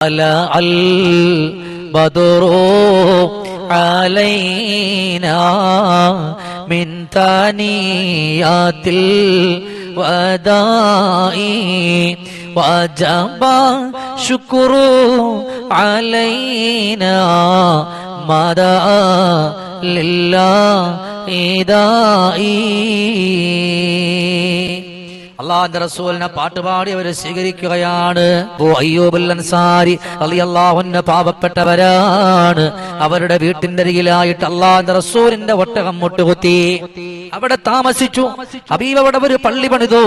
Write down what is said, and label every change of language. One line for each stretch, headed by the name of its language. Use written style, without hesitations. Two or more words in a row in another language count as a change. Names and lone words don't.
Arabic: البدر علينا من ثنيات الوداع وجب شكر علينا مدى لله داعي.
Malayalam: അള്ളാഹുവിന്റെ റസൂലിനെ പാട്ടുപാടി അവർ സ്വീകരിക്കുകയാണ്. അയ്യൂബുൽ അൻസാരി
Arabic: رضي الله عنه
Malayalam: പാവപ്പെട്ടവരാണ്. അവരുടെ വീട്ടിന്റെ അരികിലായിട്ട് അള്ളാഹുവിന്റെ റസൂലിന്റെ ഒട്ടകം മുട്ടുകുത്തി. അവിടെ താമസിച്ചു. ഹബീബ് അവിടെ ഒരു പള്ളി പണിതു.